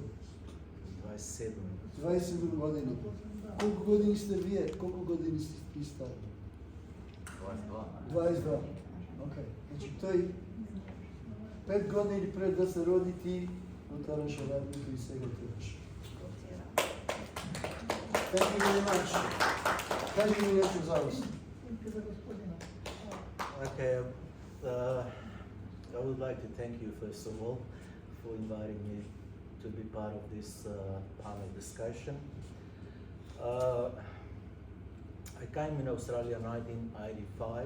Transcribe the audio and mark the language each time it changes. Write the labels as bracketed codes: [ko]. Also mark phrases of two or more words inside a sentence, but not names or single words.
[mk] 27. 27 години. Колку години сте вие? Колку години сте ти стари? 22. Окей. Значи тој 5 години пред да се роди ти отвараше радиото и сега требаш. [en] Thank you very much. [mk] Кажи ми нешто за вас. [en] Okay, I would like to thank you first of all for inviting me to be part of this panel discussion. I came in Australia in 1985.